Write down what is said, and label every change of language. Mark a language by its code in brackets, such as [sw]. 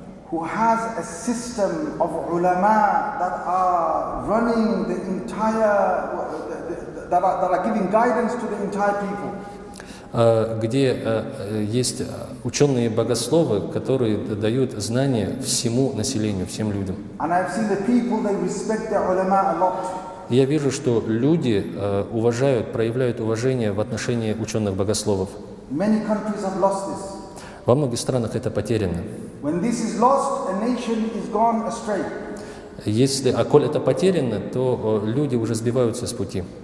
[en] who has a system of ulama that are running the entire, that are giving guidance to the entire people. [ru] где есть ученые-богословы, которые дают знания всему населению, всем людям. [en] And I've seen the people, they respect their ulama a lot. [ru] И я вижу, что люди проявляют уважение в отношении ученых-богословов. [en] Many countries have lost this. [ru] Во многих странах это потеряно. [en] When this is lost, a nation is gone astray. [ru] Коль это потеряно, то люди уже сбиваются с пути.